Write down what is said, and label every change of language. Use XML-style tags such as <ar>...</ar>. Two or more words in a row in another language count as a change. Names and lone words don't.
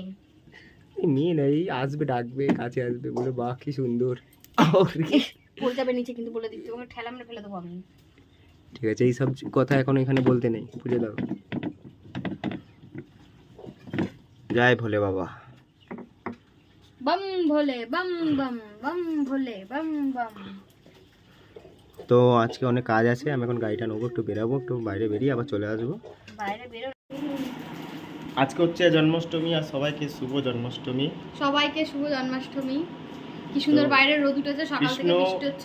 <bn>মেয়ে নাই, আসবে ডাকবে, কাছে আসবে, বলে বাহ কি সুন্দর। বলে যাবে নিচে, কিন্তু বলে দিচ্ছি তোমাকে ঠেলা মেরে ফেলে দেবো আমি। ঠিক আছে, এই সব কথা এখন এখানে বলতে নেই, বুঝে দাও। জয় ভোলে বাবা।</bn> <hi>बम भोले बम बम बम भोले बम बम।</hi> <bn>তো আজকে অনেক কাজ আছে, আমি এখন গাড়িটা নেবো, একটু বেরাবো, একটু বাইরে বেরিয়ে আবার চলে আসবো। বাইরে বেরো। আজকে হচ্ছে জন্মাষ্টমী, আর সবাইকে শুভ জন্মাষ্টমী। সবাইকে শুভ জন্মাষ্টমী। কি সুন্দর বাইরে রোদ উঠেছে, সকাল থেকে বৃষ্টি হচ্ছিল।</bn>